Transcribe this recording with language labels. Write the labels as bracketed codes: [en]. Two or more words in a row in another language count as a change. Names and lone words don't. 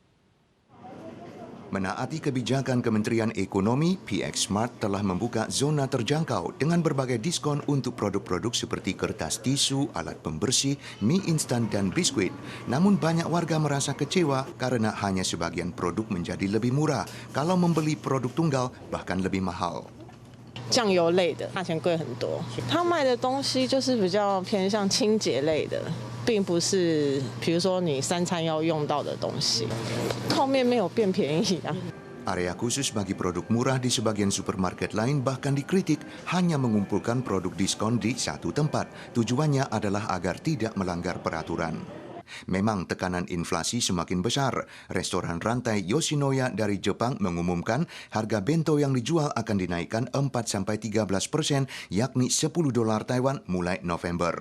[id] Menaati kebijakan Kementerian Ekonomi, PX Mart telah membuka zona terjangkau dengan berbagai diskon untuk produk-produk seperti kertas tisu, alat pembersih, mie instan, dan biskuit. Namun banyak warga merasa kecewa karena hanya sebagian produk menjadi lebih murah, kalau membeli produk tunggal bahkan lebih mahal. [zh] 酱油类的价钱贵很多，他卖的东西就是比较偏向清洁类的，并不是比如说你3餐要用到的东西。泡面没有变便宜啊。 [id] Area khusus bagi produk murah di sebagian supermarket lain bahkan dikritik hanya mengumpulkan produk diskon di satu tempat. Tujuannya adalah agar tidak melanggar peraturan. Memang tekanan inflasi semakin besar. Restoran rantai Yoshinoya dari Jepang mengumumkan harga bento yang dijual akan dinaikkan 4-13%, yakni $10 Taiwan mulai November.